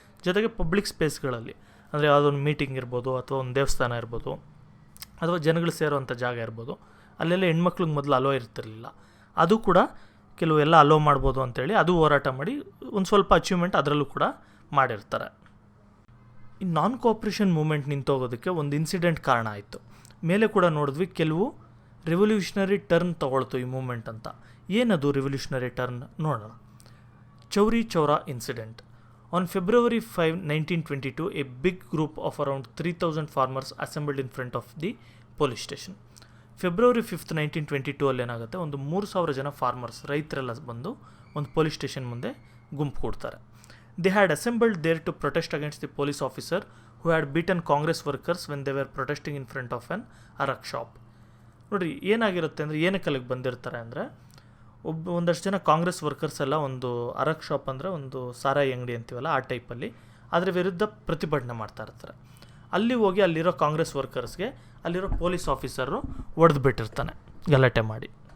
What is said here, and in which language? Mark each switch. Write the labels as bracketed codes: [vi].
[kn] ಜೊತೆಗೆ ಪಬ್ಲಿಕ್ ಸ್ಪೇಸ್ಗಳಲ್ಲಿ, ಅಂದರೆ ಯಾವುದೊಂದು ಮೀಟಿಂಗ್ ಇರ್ಬೋದು ಅಥವಾ ಒಂದು ದೇವಸ್ಥಾನ ಇರ್ಬೋದು ಅಥವಾ ಜನಗಳು ಸೇರುವಂಥ ಜಾಗ ಇರ್ಬೋದು, ಅಲ್ಲೆಲ್ಲ ಹೆಣ್ಮಕ್ಳಿಗೆ ಮೊದಲು ಅಲೋ ಇರ್ತಿರಲಿಲ್ಲ, ಅದು ಕೂಡ ಕೆಲವೆಲ್ಲ ಅಲೋ ಮಾಡ್ಬೋದು ಅಂತೇಳಿ ಅದು ಹೋರಾಟ ಮಾಡಿ ಒಂದು ಸ್ವಲ್ಪ ಅಚೀವ್ಮೆಂಟ್ ಅದರಲ್ಲೂ ಕೂಡ ಮಾಡಿರ್ತಾರೆ. ಈ ನಾನ್ ಕೋಆಪ್ರೇಷನ್ ಮೂಮೆಂಟ್ ನಿಂತೋಗೋದಕ್ಕೆ ಒಂದು ಇನ್ಸಿಡೆಂಟ್ ಕಾರಣ ಆಯಿತು. ಮೇಲೆ ಕೂಡ ನೋಡಿದ್ವಿ, ಕೆಲವು ರೆವಲ್ಯೂಷನರಿ ಟರ್ನ್ ತೊಗೊಳ್ತು ಈ ಮೂಮೆಂಟ್ ಅಂತ. ಏನದು ರೆವಲ್ಯೂಷನರಿ ಟರ್ನ್ ನೋಡೋಣ. ಚೌರಿ Chaura incident. [en] On February 5, 1922, a big group of around 3,000 farmers assembled in front of the police station. [kn] February 5th, 1922 ಅಲ್ಲಿ ಏನಾಗುತ್ತೆ, ಒಂದು 3,000 ಜನ ಫಾರ್ಮರ್ಸ್, ರೈತರೆಲ್ಲ ಬಂದು ಒಂದು ಪೊಲೀಸ್ ಸ್ಟೇಷನ್ ಮುಂದೆ ಗುಂಪು ಕೊಡ್ತಾರೆ. [en] They had assembled there to protest against the police officer who had beaten Congress workers when they were protesting in front of an arak shop. [kn] ನೋಡಿರಿ ಏನಾಗಿರುತ್ತೆ ಅಂದರೆ, ಏನಕ್ಕೆ ಅಲ್ಲಿಗೆ ಬಂದಿರ್ತಾರೆ ಅಂದರೆ, ಒಂದಷ್ಟು ಜನ ಕಾಂಗ್ರೆಸ್ ವರ್ಕರ್ಸ್ ಎಲ್ಲ ಒಂದು ಅರಕ್ ಶಾಪ್ ಅಂದರೆ ಒಂದು ಸಾರಾಯಿ ಅಂಗಡಿ ಅಂತೀವಲ್ಲ ಆ ಟೈಪಲ್ಲಿ ಅದರ ವಿರುದ್ಧ ಪ್ರತಿಭಟನೆ ಮಾಡ್ತಾ ಇರ್ತಾರೆ. ಅಲ್ಲಿ ಹೋಗಿ ಅಲ್ಲಿರೋ ಕಾಂಗ್ರೆಸ್ ವರ್ಕರ್ಸ್ಗೆ ಅಲ್ಲಿರೋ ಪೊಲೀಸ್ ಆಫೀಸರು ಹೊಡೆದು ಬಿಟ್ಟಿರ್ತಾನೆ ಗಲಾಟೆ ಮಾಡಿ.